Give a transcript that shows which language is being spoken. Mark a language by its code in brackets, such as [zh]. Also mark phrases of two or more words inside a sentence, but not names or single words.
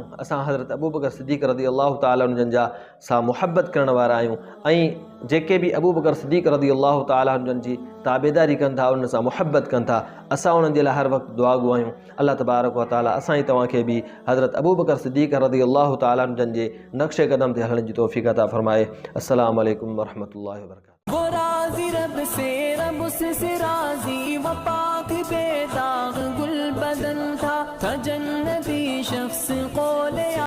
[sd] असां हज़रत अबू बकर सिद्दीक़ [ar] رضي الله تعالى عنه [sd] जन जा सां मुहबत करण वारा आहियूं। ऐं जेके बि अबू बकर सिद्दीक़ [ar] رضي الله تعالى عنه [sd] जन जी ताबेदारी कनि था, उन सां मुहबत कनि था, असां उन्हनि जे लाइ हर वक़्तु दुआ गुआयूं। [ar] الله تبارك وتعالى [sd] असां ई तव्हांखे बि हज़रत अबू बकर सिद्दीक़ [ar] رضي الله تعالى عنه [sd] जन जे नक्शे क़दम ते हलण जी तौफ़ीक़ अता फरमाए। [ar] السلام عليكم ورحمة الله وبركاته. [ur] وہ راضی رب سے راضی، وہ پاک بےداغ گل بدن تھا جنتی شخص.